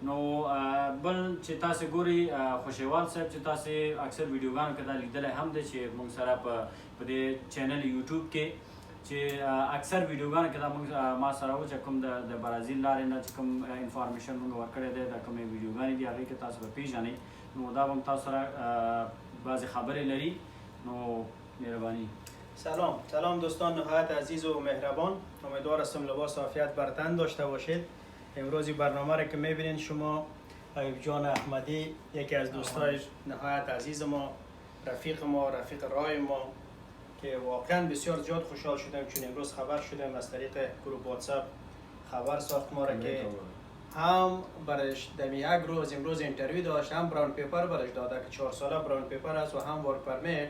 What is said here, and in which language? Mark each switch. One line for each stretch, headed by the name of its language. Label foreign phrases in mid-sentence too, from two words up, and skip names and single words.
Pashto: نو بل چې تاسې ګورئ خوشحال صاحب چې تاسې اکثر ویډیوګانو کې دا لیدلی هم دی چې موږ سره په دې چینل یوټیوب کې چې اکثر ویډیوګانو کې دا موږ ما سره و چې کوم د برازیل لارې نه چې کوم انفارمیشن موږ ورکړی دی دا کومې ویډیوګانې دي هغې کې تاسو به پیژنئ. نو دا به هم تاسو سره بعضې خبرې لري. نو مهرباني.
Persian: سلام دوستان نهایت عزیز و مهربان، امیدوار هستم لباس عافیت بر تن داشته باشید. امروزی برنامه را که میبینید شما حبیب جان احمدی یکی از دوستای نهایت عزیز ما، رفیق راه ما که واقعا بسیار زیاد خوشحال شدم چون امروز خبر شدم از طریق گروه واتساپ خبر ساخت ما را که هم برش دمی یک روز امروز اینترویو داشت، هم
English: brown paper
Persian: برش داده که 4 ساله
English: brown paper
Persian: است و هم
English: work permit.